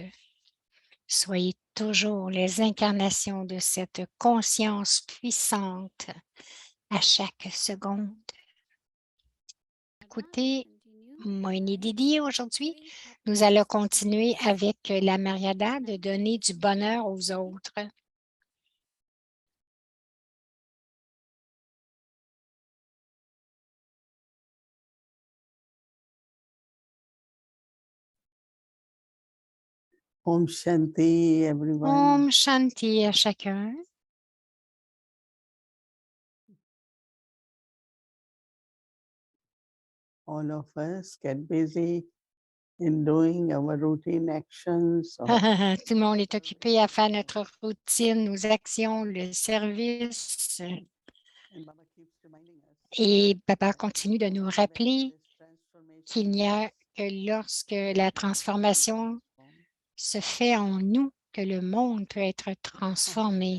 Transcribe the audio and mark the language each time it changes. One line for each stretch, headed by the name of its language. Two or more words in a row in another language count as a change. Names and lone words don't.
French: Soyez toujours les incarnations de cette conscience puissante à chaque seconde. Écoutez, Moini Didi, aujourd'hui, nous allons continuer avec la Maryada de donner du bonheur aux autres.
Hindi: ॐ शान्ति,
English: everyone.
Hindi: ॐ शान्ति
French: à chacun.
English: All of us get busy in doing our routine actions.
French: Tout le monde est occupé à faire notre routine, nos actions, le service. Et Baba continue de nous rappeler qu'il n'y a que lorsque la transformation se fait en nous que le monde peut être transformé.